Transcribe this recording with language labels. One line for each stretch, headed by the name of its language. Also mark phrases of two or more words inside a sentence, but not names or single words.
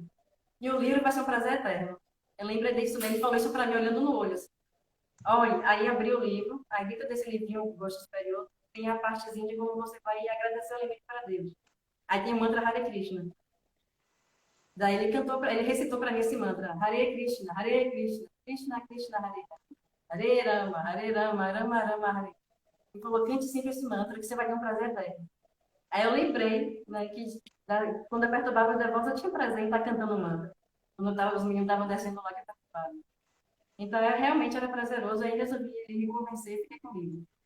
Portuguese: E o livro vai ser um prazer eterno. Eu lembrei disso, né? Ele falou isso para mim olhando no olho. Assim. Olha, aí abri o livro, aí dentro desse livrinho, o Gosto Superior, tem a partezinha de como você vai agradecer o alimento para Deus. Aí tem o mantra Hare Krishna. Daí ele cantou, ele recitou para mim esse mantra, Hare Krishna, Hare Krishna, Krishna Krishna Hare Hare, Hare Rama, Hare Rama, Rama Rama Hare. Ele falou, cante sempre esse mantra que você vai ter um prazer eterno. Aí eu lembrei, né, que quando eu perturbava os devotos, eu tinha prazer em estar cantando o mantra. Quando os meninos estavam descendo lá que eu perturbava. Então, eu realmente era prazeroso, aí resolvi me convencer e fiquei comigo.